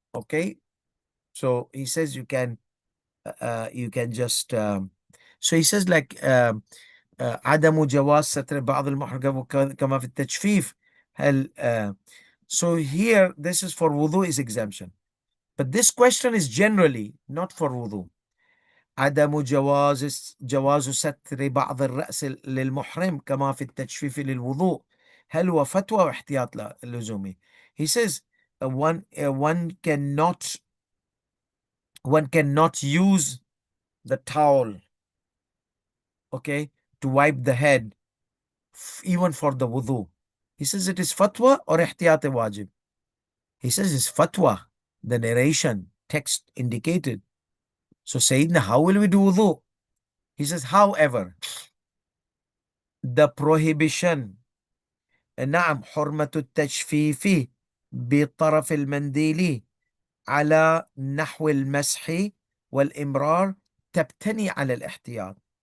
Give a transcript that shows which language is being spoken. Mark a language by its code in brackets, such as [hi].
[en] Okay, so he says you can just so he says like [ar] عدم جواز ستر بعض المحرم كما في التجفيف. هل [en] so here this is for wudu is exemption, but this question is generally not for wudu. [ar] عدم جواز ستر بعض الرأس للمحرم كما في التجفيف للوضوء. هل هو فتوى واحتياط لزومي. [en] He says one cannot use the towel, okay, to wipe the head even for the wudu. He says it is fatwa or ihtiyat wajib. He says it's fatwa. The narration text indicated. So Sayyidina, how will we do wudu? He says, however, the prohibition, [ar] نعم حرمة التجفيف بطرف المنديل على نحو المسح والإمرار تبتني على الاحتياط.